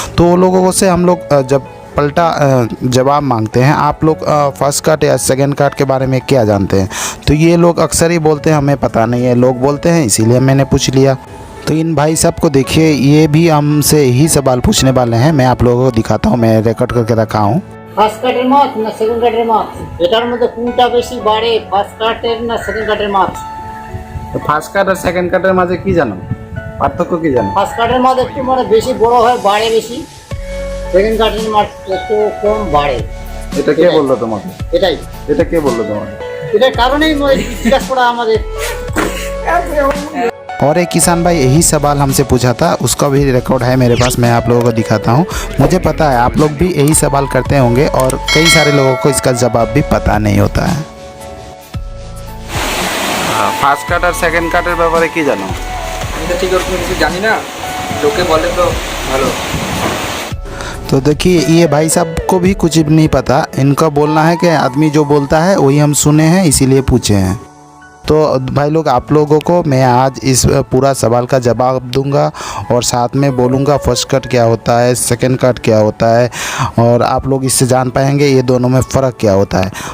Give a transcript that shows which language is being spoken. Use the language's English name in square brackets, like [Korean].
[Hindi] तो वो लोगों से हम लोग जब पलटा जवाब मांगते हैं, आप लोग फर्स्ट कट या सेकंड कट के बारे में क्या जानते हैं, तो ये लोग अक्सर ही बोलते हैं हमें पता नहीं है। लोग बोलते हैं, इसीलिए मैंने पूछ लिया। तो इन भाई साहब को देखिए, ये भी हमसे ही सवाल पूछने वाले हैं। मैं आप लोगों को दिखाता हूँ, मैं रिकॉर्ड करके रखा हूँ। [Bangla] ফার্স্ট কাটের মাছ না সেকেন্ড কাটের মাছ, এটার মধ্যে কোনটা বেশি বাড়ে, ফার্স্ট কাটের না সেকেন্ড কাটের মাছ? তো ফার্স্ট কাট আর সেকেন্ড কাটের মাঝে কি জানো, পার্থক্য কি জানো? ফার্স্ট কাটের মাছ একটু বেশি বড় হয়, বাড়ে বেশি। সেকেন্ড কাটের মাছ একটু কম বাড়ে। এটা কে বললো তোমাকে? এটাই এটা কে বললো তোমাকে? এটার কারণেই জিজ্ঞাসা করা আমাদের। [Hindi] और एक किसान भाई यही सवाल हमसे पूछा था, उसका भी रिकॉर्ड है मेरे पास, मैं आप लोगों को दिखाता हूँ। मुझे पता है आप लोग भी यही सवाल करते होंगे और कई सारे लोगों को इसका जवाब भी पता नहीं होता है। [Bangla] ফার্স্ট কাট আর সেকেন্ড কাটের ব্যাপারে কি জানো? আমি তো ঠিক ওরকম কিছু জানি না, লোকে বলে তো ভালো। [Hindi] तो देखिए, ये भाई साहब को भी कुछ भी नहीं पता। इनका बोलना है कि आदमी जो बोलता है वही हम सुने हैं, इसीलिए पूछे हैं। तो भाई लोग, आप लोगों को मैं आज इस पूरा सवाल का जवाब दूंगा और साथ में बोलूंगा फर्स्ट कट क्या होता है, सेकंड कट क्या होता है, और आप लोग इससे जान पाएंगे ये दोनों में फ़र्क क्या होता है।